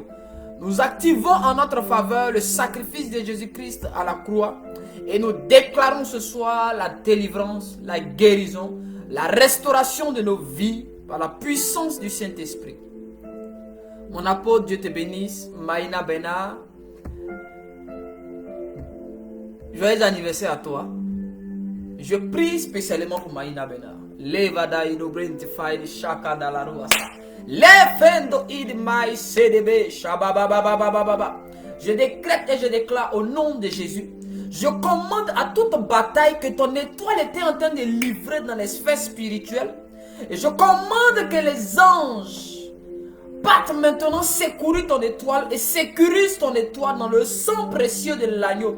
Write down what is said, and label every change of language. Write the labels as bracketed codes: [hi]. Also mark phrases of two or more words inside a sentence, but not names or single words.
[fr] Nous activons en notre faveur le sacrifice de Jésus-Christ à la croix et nous déclarons ce soir la délivrance, la guérison, la restauration de nos vies par la puissance du Saint-Esprit. Mon apôtre, Dieu te bénisse, Maïna Bena. Joyeux anniversaire à toi. Je prie spécialement pour Maïna Bena. Levada idobrentify shaka dalaruasa. Lefendo idmai cdb shababababababa. Je décrète et je déclare au nom de Jésus. Je commande à toute bataille que ton étoile était en train de livrer dans les sphères spirituelles. Et je commande que les anges partent maintenant secourir ton étoile et sécurisent ton étoile dans le sang précieux de l'agneau.